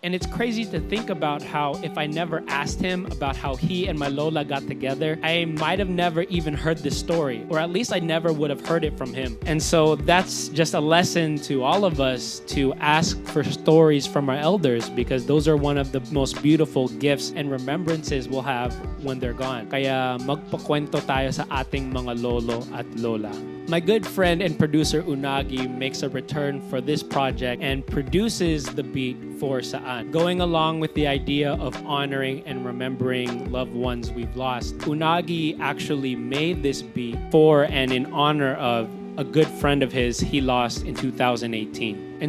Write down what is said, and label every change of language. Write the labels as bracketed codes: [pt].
[en] And it's crazy to think about how if I never asked him about how he and my lola got together, I might have never even heard this story, or at least I never would have heard it from him. And so that's just a lesson to all of us to ask for stories from our elders, because those are one of the most beautiful gifts and remembrances we'll have when they're gone. [tl] Kaya magpakwento tayo sa ating mga lolo at lola. [en] My good friend and producer Unagi makes a return for this project and produces the beat for Saan. Going along with the idea of honoring and remembering loved ones we've lost, Unagi actually made this beat for and in honor of a good friend of his he lost in 2018.